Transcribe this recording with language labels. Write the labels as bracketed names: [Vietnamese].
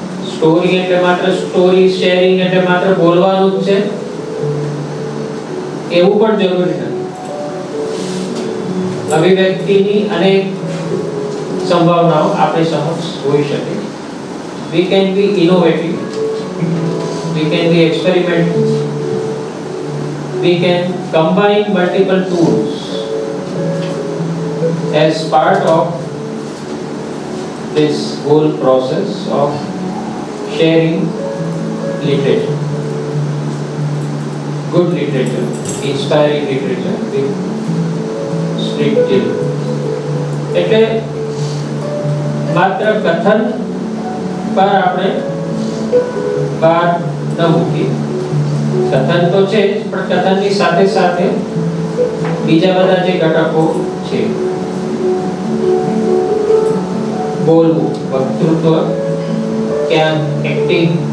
[Gujarati] Story એટલે માત્ર story sharing એટલે માત્ર બોલવાનું જ છે એવું પણ જરૂરી નથી. અભિવ્યક્તિની અનેક સંભાવનાઓ આપણી સમક્ષ હોઈ શકે. [English] We can be innovative, we can be experimental, we can combine multiple tools as part of this whole process of sharing literature, good literature, inspiring literature with strict chill. [Gujarati] એટલે માત્ર કથન પર આપણે ભાર ન મૂકીએ. કથન તો છે જ, પણ કથનની સાથે સાથે બીજા બધા જે ઘટકો છે, બોલવું, વક્તૃત્વ, ક્યાંક એક્ટિંગ,